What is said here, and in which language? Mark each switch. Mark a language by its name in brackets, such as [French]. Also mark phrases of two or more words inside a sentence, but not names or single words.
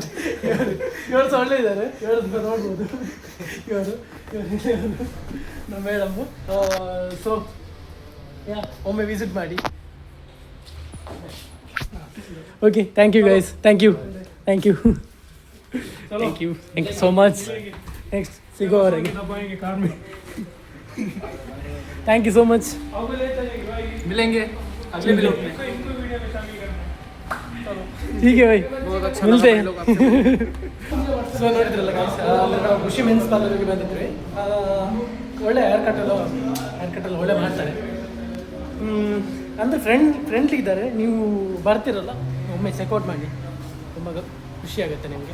[Kannada] ಇವರು ಸಹ ಒಳ್ಳೆ ಇದ್ದಾರೆ. ಇವ್ರದ್ದು ನೋಡ್ಬೋದು. ಇವರು ನಮ್ಮ ಮೇಡಮ್ಮು. ಸೊ ಒಮ್ಮೆ ವಿಸಿಟ್ ಮಾಡಿ. [English] okay, thank you guys. thank you so much. [Kannada] ನೆಕ್ಸ್ಟ್ ಸಿಗೋವರೆಗೆ [English] thank you so much. [Hindi] मिलेंगे अगले ब्लॉग में. ठीक है भाई, मिलते हैं. [Kannada] ಸೊ ನೋಡಿದ್ರಲ್ಲ ಗೈಸ್, ನಾವು ಖುಷಿ ಮೆನ್ಸ್ ಪಾರ್ಲರ್ಗೆ ಬಂದಿದ್ವಿ. ಒಳ್ಳೆ ಹೇರ್ ಕಟ್ಟೆಲ್ಲ ಒಳ್ಳೆ ಮಾಡ್ತಾರೆ. ಅಂದರೆ ಫ್ರೆಂಡ್ಲಿ ಇದ್ದಾರೆ. ನೀವು ಬರ್ತಿರಲ್ಲ, ಒಮ್ಮೆ ಚೆಕ್ಔಟ್ ಮಾಡಿ, ತುಂಬ ಖುಷಿ ಆಗುತ್ತೆ ನಿಮಗೆ.